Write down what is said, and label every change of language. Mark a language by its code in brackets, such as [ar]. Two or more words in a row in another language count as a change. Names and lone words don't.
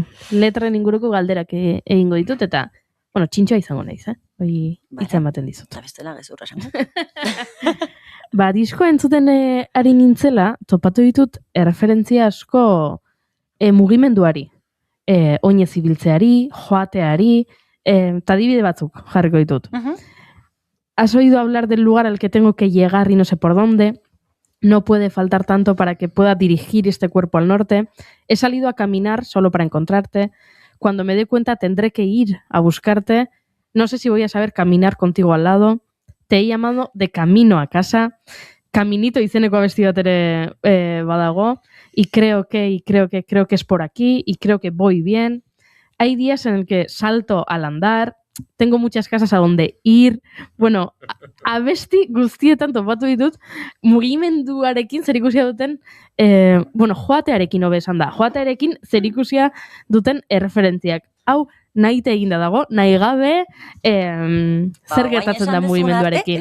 [eu] Letren inguruko galderak egingo ditut, eta, txintxoa izango naiz, hitza ematen dizut. Eta bestela gezurra esango. Disko entzuten ari nintzela, topatu ditut erreferentzia asko mugimenduari, oinez ibiltzeari, joateari, eta adibide batzuk jarriko ditut. [es] Has oído hablar del lugar al que tengo que llegar y no sé por dónde. No puede faltar tanto para que pueda dirigir este cuerpo al norte. He salido a caminar solo para encontrarte. Cuando me dé cuenta tendré que ir a buscarte. No sé si voy a saber caminar contigo al lado. Te he llamado de camino a casa. [eu] Caminito izeneko abesti bat ere badago. [es] Y creo que es por aquí, y creo que voy bien. Hay días en el que salto al andar, tengo muchas casas a donde ir. [eu] Bueno, abesti guztietan topatu ditut, mugimenduarekin zerikusia duten, joatearekin hobe esan da, joatearekin zerikusia duten erreferentziak. Hau, nahite eginda dago, nahi gabe, zer gertatzen da mugimenduarekin.